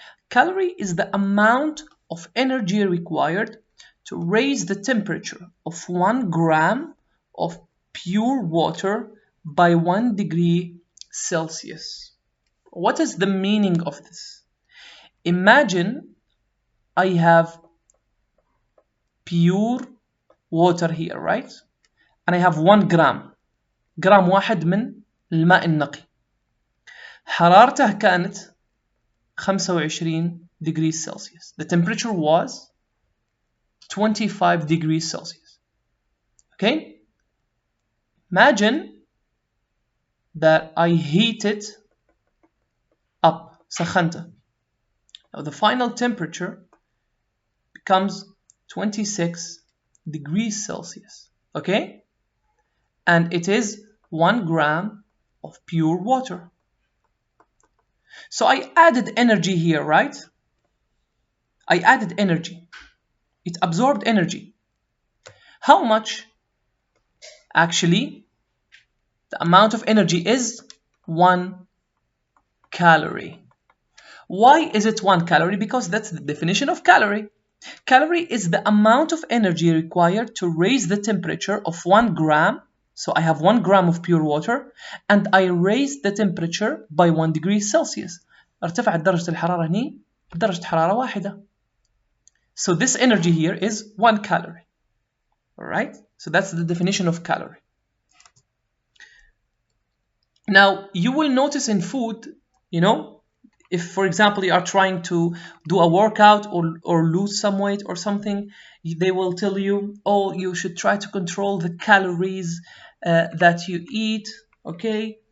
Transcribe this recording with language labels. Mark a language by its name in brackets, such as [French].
[English] Calorie is the amount of energy required to raise the temperature of 1 gram of pure water by 1 degree Celsius. What is the meaning of this? Imagine I have pure water here, right? And I have 1 gram. [Arabic] جرام واحد من الماء النقي. حرارته كانت [English] 25 degrees Celsius. The temperature was 25 degrees Celsius. Okay? Imagine that I heat it up, [Arabic] سخنته. [English] Now the final temperature becomes 26 degrees Celsius. Okay? And it is 1 gram of pure water. So I added energy here, right? I added energy. It absorbed energy. How much? Actually, the amount of energy is 1 calorie. Why is it 1 calorie? Because that's the definition of calorie. Calorie is the amount of energy required to raise the temperature of 1 gram. So I have 1 gram of pure water and I raised the temperature by 1 degree Celsius. [Arabic] ارتفعت درجة الحرارة هنا بدرجة حرارة واحدة. [English] So this energy here is 1 calorie. Alright? So that's the definition of calorie. Now, you will notice in food, if, for example, you are trying to do a workout or lose some weight or something, they will tell you, oh, you should try to control the calories that you eat, okay?